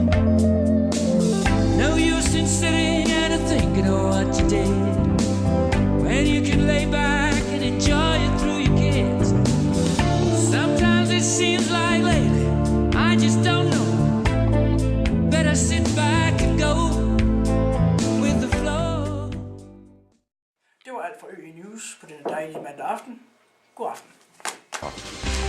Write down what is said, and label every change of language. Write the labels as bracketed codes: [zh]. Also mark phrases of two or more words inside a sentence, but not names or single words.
[en] No use in sitting and thinking of what you did, when you can lay back and enjoy it through your kids. Sometimes it seems like lately, I just don't know. Better sit back and go with the flow. [da] Det var alt for ØI News på denne dejlige mandag aften. God aften.